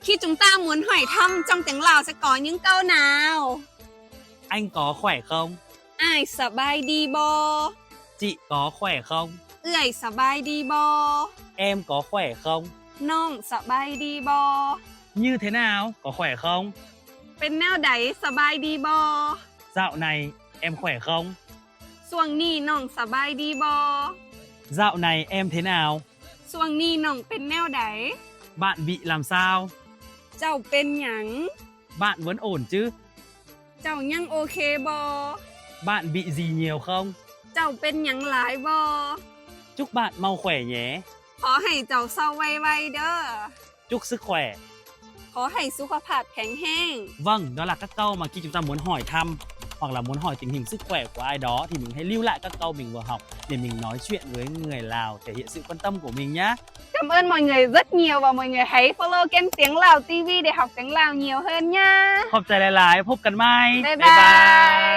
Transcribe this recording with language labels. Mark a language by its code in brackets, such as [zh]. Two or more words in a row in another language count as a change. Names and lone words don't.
[vi] Khi chúng ta muốn hỏi thăm trong tiếng Lào sẽ có những câu nào? Anh có khỏe không? [lo] ອ້າຍສະບາຍດີບໍ່? [vi] Chị có khỏe không? [lo] ເອື້ອຍສະບາຍດີບໍ່? [vi] Em có khỏe không? [lo] ນ້ອງສະບາຍດີບໍ່? [vi] Như thế nào? Có khỏe không? [lo] ເປັນແນວໃດສະບາຍດີບໍ່ [vi] Dạo này em khỏe không? [lo] ຊ່ວງນີ້ນ້ອງສະບາຍດີບໍ່ [vi] Dạo này em thế nào? [lo] ຊ່ວງນີ້ນ້ອງເປັນແນວໃດ [vi] Bạn bị làm sao? [lo] ເຈົ້າເປັນຫຍັງ [vi] Bạn vẫn ổn chứ? [lo] ເຈົ້າຍັງໂອເຄບໍ່ [vi] Bạn bị gì nhiều không? [lo] ເຈົ້າເປັນຫຍັງຫຼາຍບໍ່ [vi] Chúc bạn mau khỏe nhé. [lo] ຂໍໃຫ້ເຈົ້າເສົ້າໄວໆເດີ້ [vi] Chúc sức khỏe. [lo] ຂໍໃຫ້ສຸຂະພາບແຂງແຮງ [vi] Vâng, đó là các câu mà khi chúng ta muốn hỏi thăm hoặc là muốn hỏi tình hình sức khỏe của ai đó thì mình hãy lưu lại các câu mình vừa học để mình nói chuyện với người Lào, thể hiện sự quan tâm của mình nhé. Cảm ơn mọi người rất nhiều và mọi người hãy follow kênh Tiếng Lào TV để học tiếng Lào nhiều hơn nha. [lo] ຂອບໃຈຫຼາຍໆ ພົບກັນໃໝ່ ບ໊າຍບາຍ